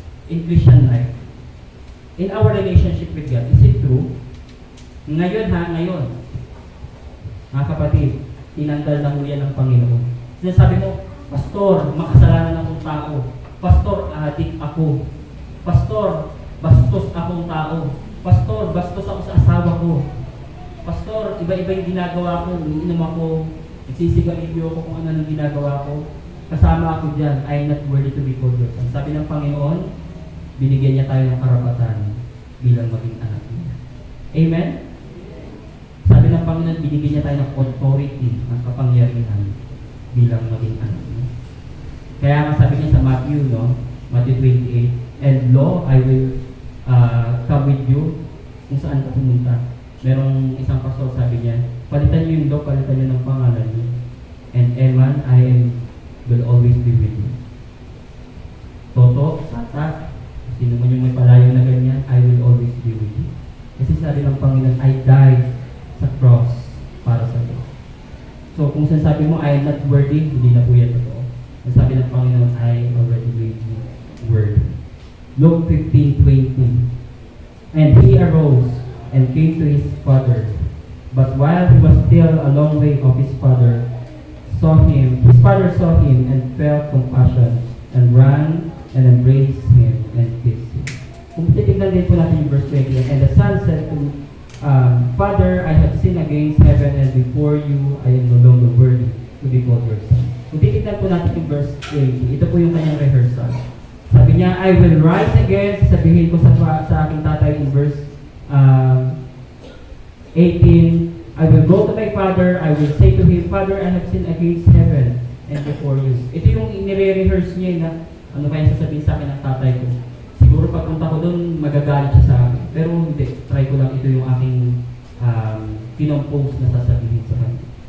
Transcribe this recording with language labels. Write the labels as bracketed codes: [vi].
[en] In Christian life, in our relationship with God, is it true? [tl] Ngayon ngayon, mga kapatid, tinanggal na ho yan ng Panginoon. Sinasabi mo, Pastor, makasalanan akong tao. Pastor, adik ako. Pastor, bastos akong tao. Pastor, bastos ako sa asawa ko. Pastor, iba-iba yung ginagawa ko. Iniinom ako, nagsisigarilyo ako kung ano nang ginagawa ko. Kasama ako dyan, [en] I am not worthy to be called your son. [tl] Sabi ng Panginoon, binigyan niya tayo ng karapatan bilang maging anak niya. Amen? Sabi ng Panginoon, binigyan niya tayo ng authority, ng kapangyarihan bilang maging anak niya. Kaya nga sabi niya sa Matthew, no? Matthew 28, [en] and lo, I will come with you [tl] kung saan ka pumunta. Merong isang pastor sabi niya, palitan niyo yung lo, palitan niyo ng pangalan niyo. [en] And Eman, will always be with you. Toto, Tata, [tl] sino man yung may palayo na ganyan, [en] I will always be with you. [tl] Kasi sabi ng Panginoon, [en] I died [tl] sa cross para sa iyo. So kung sinasabi mo, [en] I am not worthy, [tl] hindi na po yan totoo. Ang sabi ng Panginoon, [en] I already made you worthy. Luke 15:20. And he arose and came to his father. But while he was still a long way of his father, his father saw him and felt compassion and ran and embraced him and kissed him. [tl] Kung titignan din po natin yung verse 20, [en] and the son said to Father, I have sinned against heaven and before you, I am no longer worthy to be called your son. Kung titignan po natin yung verse 20, ito po yung kanyang rehearsal. Sabi niya, I will rise again, [tl] sabihin ko sa aking tatay [en] in verse 18, I will go to my father, I will say to him, Father, I have sinned against heaven and before you. [tl] Ito yung nire-rehearse niya na ano kaya sasabihin sa akin ng tatay ko. Siguro pagpunta ko doon, magagalit siya sa akin. Pero hindi, try ko lang ito yung aking pinompose na sasabihin sa kanya.